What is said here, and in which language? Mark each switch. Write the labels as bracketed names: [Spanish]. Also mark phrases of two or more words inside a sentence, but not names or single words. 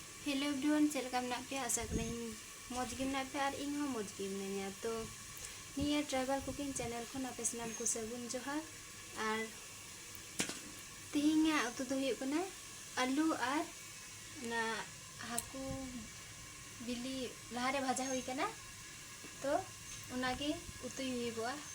[English] Hello everyone [Santali] चलका मेना पे आशा करें मौज गे मेना पे और इन हो मौज गे मिनाया तो निया [English] tribal cooking channel [Santali] खन आपे सानाम को सागुन जोहार और तिहिंगा उतु दो हुयुग कना आलू और ना हाकू बिली लहारे भाजा हुई कना तो उनागे उतु हुयुगआ